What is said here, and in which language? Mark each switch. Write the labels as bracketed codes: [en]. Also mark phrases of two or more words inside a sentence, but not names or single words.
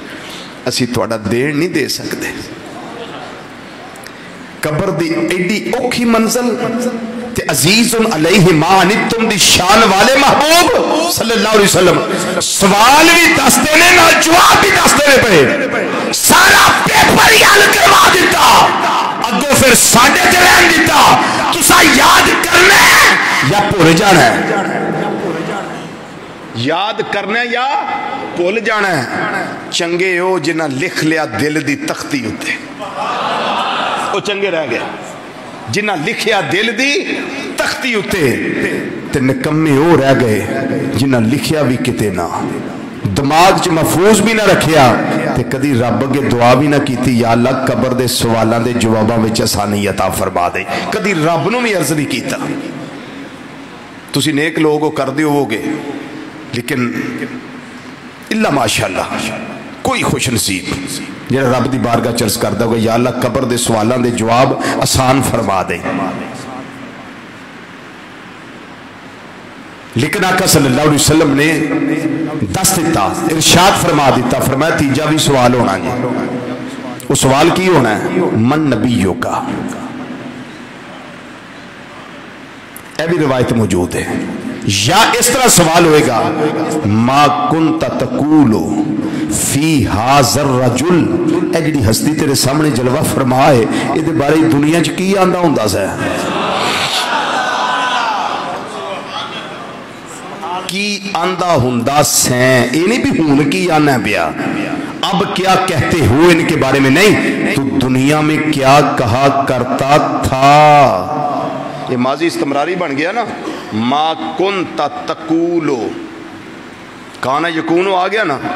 [pa] اسی تواڈا دین نہیں دے سکتے. قبر دی ایڈی اوکھی منزل تے [ar] عزیز علیہ ما عنتم [pa] دی شان والے محبوب [ar] صلی اللہ علیہ وسلم [pa] سوال بھی دس دینے نہ جواب بھی دس دینے پہ. سارا پیپر یاد کروا دیتا، اگو پھر ساڈے تے رہن دیتا. تسا یاد کرنا ہے یا بھول جانا ہے؟ یاد کرنا ہے یا بھول جانا ہے. چنگے ہو جنہ لکھ لیا دل دی تختی ہوتے، وہ چنگے رہ گئے. جنہ لکھیا دل دی تختی ہوتے تے نکمے ہو رہ گئے جنہ لکھیا بھی کتے نہ، دماغ چ محفوظ بھی نہ رکھیا تے کدی رب اگے دعا بھی نہ کیتی یا اللہ قبر دے سوالاں دے جواباں وچ آسانی عطا فرما دے. کدی رب نو بھی عرض نہیں کیتا. تسی نیک لوگ ہو کر دیو گے لیکن [ar] الا ماشاءاللہ [pa] کوئی خوش نصیب جنہا رب دی بارگاہ چرس کردہ ہوگا یا اللہ قبر دے سوالان دے جواب آسان فرما دے. لیکن آقا [ar] صلی اللہ علیہ وسلم [pa] نے دس دیتا، ارشاد فرما دیتا. فرمایا تیجا بھی سوال ہونا ہے. وہ سوال کی ہونا ہے [ar] من نبیوں [pa] کا. اے بھی روایت موجود ہے. [ur] یا اس طرح سوال ہوئے گا [ar] ما کنت تقول فی ھذا الرجل، [pa] اے جڑی ہستی تیرے سامنے جلوہ فرمائے اے دے بارے دنیا چ کی آندا ہوندا سا، کی آندا ہوندا سیں. اے نہیں بھی ہون کی آنا پیا، [ur] اب کیا کہتے ہو ان کے بارے میں نہیں، تو دنیا میں کیا کہا کرتا تھا. یہ ماضی استمراری بن گیا نا. [ar] ما کنت تقولو، کانا یکونو [ur] آ گیا نا.